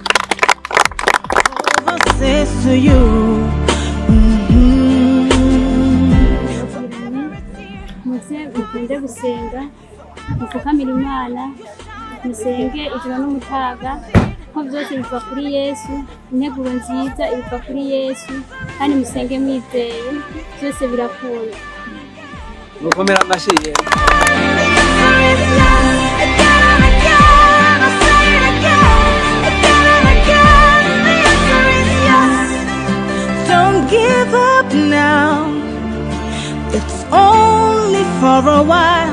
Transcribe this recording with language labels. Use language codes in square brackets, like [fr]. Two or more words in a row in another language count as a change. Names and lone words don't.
[rn] mukunde gusenga, mufukamire Imana, musenge ijoro n'umutaga, ko byose biva kuri Yesu, integuro nziza iva kuri Yesu, kandi musenge mwizeye, byose birakunda. mukomera amashyi. [en] Don't give up now, it's only for a while.